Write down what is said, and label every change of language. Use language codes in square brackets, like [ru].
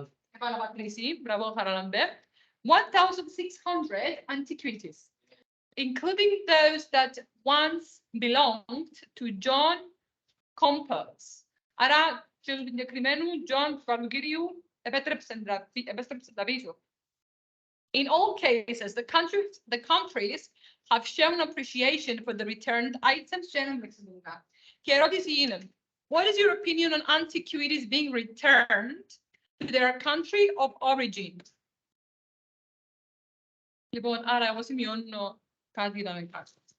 [el] Επαναπατρίσει, μπράβο, Χαραλαμπέ. [en] 1,600 antiquities, including those that once belonged to John Compass. [el] Άρα, και του συγκεκριμένου John Καλουκύριου επέστρεψε τα πίσω. [en] In all cases, the countries have shown appreciation for the returned items. [el] Και η ερώτηση είναι, [en] what is your opinion on antiquities being returned to their country of origin? [el] Λοιπόν, άρα εγώ σημειώνω κάτι να με κάτω.